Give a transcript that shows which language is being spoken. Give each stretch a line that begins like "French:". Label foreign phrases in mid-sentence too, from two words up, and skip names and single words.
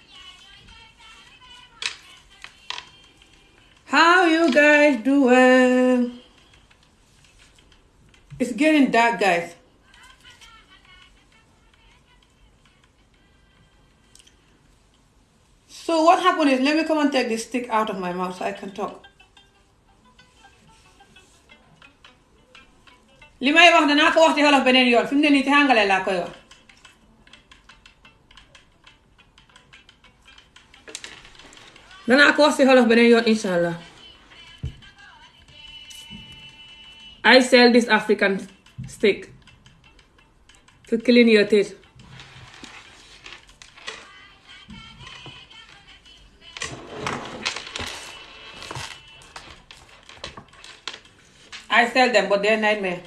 English: How you guys doing? It's getting dark, guys. So what happened is, let me come and take this stick out of my mouth so I can talk.
Wolof: li may wax danaa ko wax ci wolof beneen yoon fi mu ne nii ci àngale laa koy wax. danaa ko wax ci wolof beneen yoon inshallah.
English: I sell this African stick to clean your teeth. I sell them, but they're a nightmare.